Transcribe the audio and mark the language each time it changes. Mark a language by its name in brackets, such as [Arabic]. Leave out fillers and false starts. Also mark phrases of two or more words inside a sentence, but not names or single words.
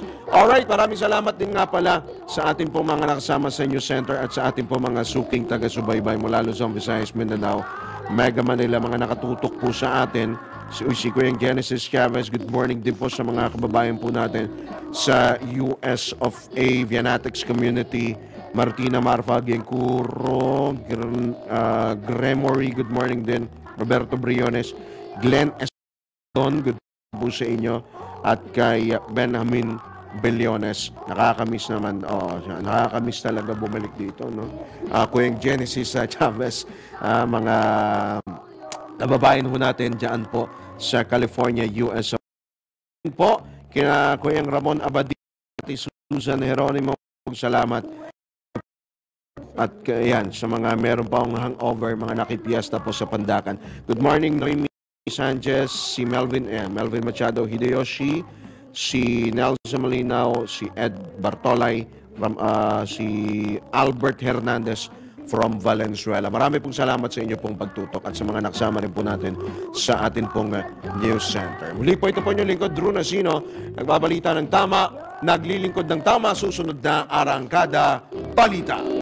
[Filipino] Alright, maraming salamat din nga pala sa ating po mga nakasama sa News Center at sa ating po mga suking taga-subaybay mula Luzon, Visayas, Mindanao, Mega Manila, mga nakatutok po sa atin. Si Kuyang Genesis Chavez, [English] good morning [Filipino] din po sa mga kababayan po natin sa US of A, Vianatics Community, Martina Marfa, Gencuro, Gremory, [English] good morning [Filipino] din, Roberto Briones, Glenn Eston, [English] good morning [Filipino] po sa inyo, at kay Benjamin Bellones. Nakakamiss naman. Nakakamiss talaga bumalik dito, no? Kuyang Genesis Chavez, mga kababayan ho natin dyan po sa California, US. Po, kina Kuyang Ramon Abadi, Susan Geronimo, salamat. At yan, sa mga meron pa akong hangover, mga nakipiesta po sa Pandakan. [English] Good morning, Noemi Sanchez, [Filipino] si Melvin Machado Hideyoshi, si Nelson Malinaw, si Ed Bartolay, si Albert Hernandez from Valenzuela. Marami pong salamat sa inyo pong pagtutok at sa mga naksama rin po natin sa atin pong News Center. Muli po ito po inyong lingkod, Drew Nasino, nagbabalita ng tama, naglilingkod ng tama, susunod na Arangkada Balita.